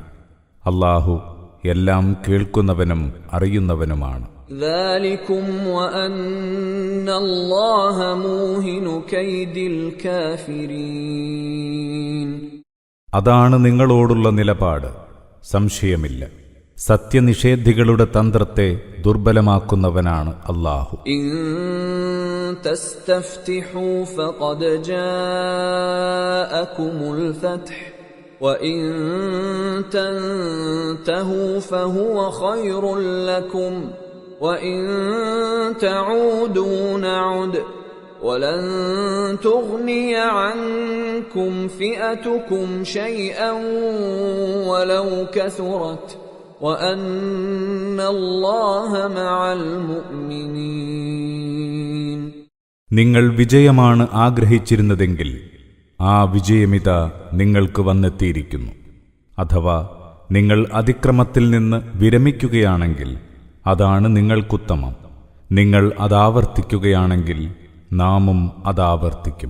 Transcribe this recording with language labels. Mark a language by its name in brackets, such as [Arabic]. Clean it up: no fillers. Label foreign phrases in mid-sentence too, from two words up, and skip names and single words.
[Malayalam] അല്ലാഹു എല്ലാം കേൾക്കുന്നവനും അറിയുന്നവനുമാണ്. [Arabic] ذلكم وأن الله موهن كيد الكافرين. [Malayalam] അതാണ് നിങ്ങളോടുള്ള നിലപാട്, സംശയമില്ല. സത്യനിഷേധികളുടെ തന്ത്രത്തെ ദുർബലമാക്കുന്നവനാണ് അല്ലാഹു. [Arabic] إن تستفتحوا فقد جاءكم الفتح وإن تنتهوا فهو خير لكم وإن تعودوا نعد ولن تغني عنكم فئتكم شيئا ولو كثرت وأن الله مع المؤمنين. [Malayalam] നിങ്ങൾ വിജയമാണ് ആഗ്രഹിച്ചിരുന്നതെങ്കിൽ ആ വിജയമിതാ നിങ്ങൾക്ക് വന്നെത്തിയിരിക്കുന്നു. അഥവാ നിങ്ങൾ അതിക്രമത്തിൽ നിന്ന് വിരമിക്കുകയാണെങ്കിൽ അതാണ് നിങ്ങൾക്കുത്തമം. നിങ്ങൾ അതാവർത്തിക്കുകയാണെങ്കിൽ നാമും അതാവർത്തിക്കും.